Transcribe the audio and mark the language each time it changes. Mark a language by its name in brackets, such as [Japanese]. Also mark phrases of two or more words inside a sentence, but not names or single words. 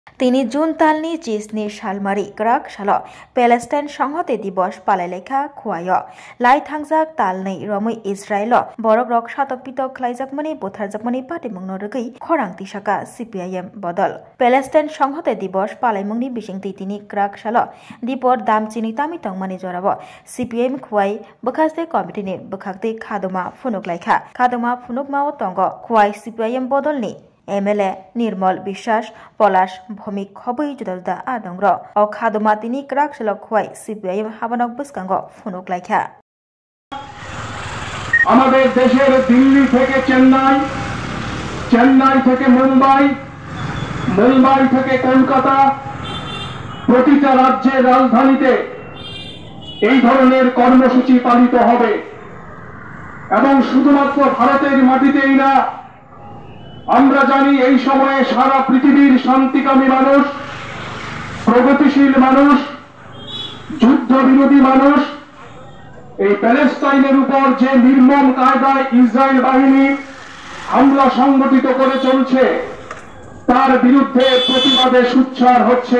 [Kok Borok] তিনি জুন तालनि 20 सालमारि ग्राक साल पेलेस्टाइन संहति दिवस पालायलेखा खुवायो लाई थांजाक तालनै रमै इजराइल बरक रक सातक पितक खलायजाकमनि बुथारजाकमनि पाटिमुंनो रगै खरां तिसाका CPIM बदल पेलेस्टाइन संहति दिवस पालायमुंनि बिसिंति तिनि ग्राक साल दिपर दामचिनि तामितंमनि जराबो CPIM खुवाय बखास्ते कमिटिनि बखाक्ते खादमा फुनुकलायखा खादमा फुनुकमाव तंग खुवाय CPIM बदलनि MLA निर्मल বিশ্বাস পলাশ ভৌমিক খবৈ जुदा जुदा आदंग्र औ खादमा तिनि ग्राक साल खुवाय CPIM हाबानक बसकांग फुनुकलायखा [Bangla] আমাদের দেশের দিল্লি থেকে চেন্নাই, চেন্নাই থেকে মুম্বাই, মুম্বাই থেকে কলকাতা প্রতিটা রাজ্যের রাজধানীতে এই ধরনের কর্মসূচি পালিত হবে এবং শুধুমাত্র ভারতের মাটিতেই না আমরা জানি এই সময়ে সারা পৃথিবীর শান্তিকামী মানুষ, প্রগতিশীল মানুষ, যুদ্ধ বিরোধী মানুষ এই প্যালেস্টাইনের উপর যে নির্মম কায়দায় ইসরায়েল বাহিনী হামলা সংগঠিত করে চলছে তার বিরুদ্ধে প্রতিবাদে সোচ্চার হচ্ছেন।